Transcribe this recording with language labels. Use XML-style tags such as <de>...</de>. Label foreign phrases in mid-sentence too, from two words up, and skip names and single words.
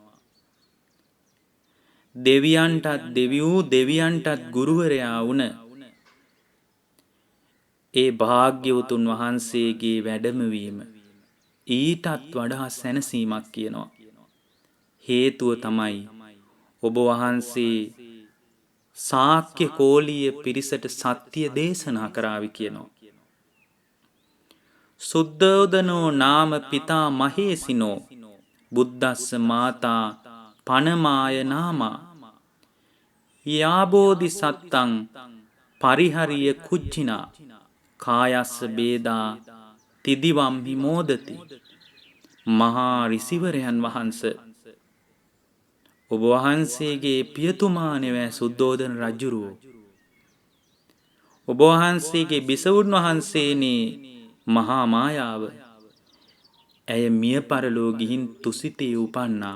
<si>දෙවියන්ටත් දෙවියෝ දෙවියන්ටත් ගුරුවරයා වුණ ඒ භාග්‍යවතුන් වහන්සේගේ වැඩමවීම ඊටත් වඩා සැනසීමක් කියනවා. හේතුව තමයි ඔබ වහන්සේ ශාක්‍ය කෝලීය පිරිසට සත්‍ය දේශනා කරાવી කියනවා.</si> <pi>සුද්ධෝදනෝ නාම පිතා මහේසිනෝ බුද්දස්ස මාතා පනමාය නාමා යාබෝධි සත්තං පරිහරිය කුච්චිනා කායස්ස බේදා තිදිවම්හි මෝදති.</pi> <si>මහා ඍෂිවරයන් වහන්සේ ඔබ වහන්සේගේ පියතුමා නෙවෙයි සුද්ධෝදන රජුරෝ. ඔබ වහන්සේගේ බිසවුන් වහන්සේනේ මහා මායාව. ඇය මිය පරලෝ ගිහින් තුසිතේ උපන්නා.</si>